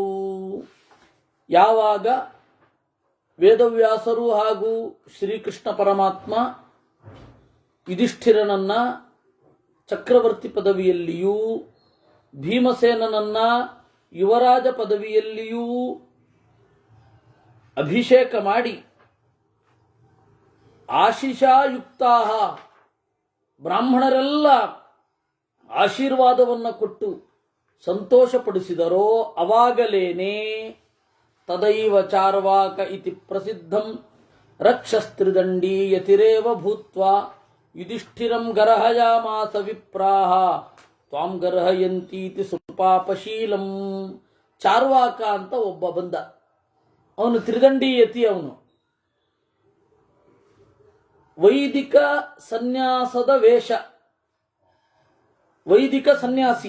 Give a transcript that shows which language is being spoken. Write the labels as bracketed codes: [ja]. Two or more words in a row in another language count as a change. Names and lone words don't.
[kn] ಯಾವಾಗ ವೇದವ್ಯಾಸರು ಹಾಗೂ ಶ್ರೀಕೃಷ್ಣ ಪರಮಾತ್ಮ ಯುಧಿಷ್ಠಿರನನ್ನ ಚಕ್ರವರ್ತಿ ಪದವಿಯಲ್ಲಿಯೂ ಭೀಮಸೇನನನ್ನ ಯುವರಾಜ ಪದವಿಯಲ್ಲಿಯೂ ಅಭಿಷೇಕ ಮಾಡಿ ಆಶಿಷಾಯುಕ್ತಾ ಬ್ರಾಹ್ಮಣರೆಲ್ಲ ಆಶೀರ್ವಾದವನ್ನು ಕೊಟ್ಟು ಸಂತೋಷಪಡಿಸಿದರೋ ಅವಾಗಲೇನೆ [sa] ತದೈವ ಚಾರ್ವಾಕ ಇತಿ ಪ್ರಸಿದ್ಧಂ ರಕ್ಷಸ್ತ್ರಿದಂಡಿ ಯತಿರೇವ ಭೂತ್ವಾ ಯುಧಿಷ್ಠಿರಂ ಗರ್ಹಯಾಮಾಸ ವಿಪ್ರಾಹ ತ್ವಾಂ ಗರ್ಹಯಂತೀತಿ ಸುಪಾಪಶೀಲಂ. [kn] ಚಾರ್ವಾಕ ಅಂತ ಒಬ್ಬ ಬಂದ. ಅವನು ತ್ರಿದಂಡಿ ಯತಿ. ಅವನು ವೈದಿಕ ಸನ್ಯಾಸದ ವೇಷ, ವೈದಿಕ ಸನ್ಯಾಸಿ.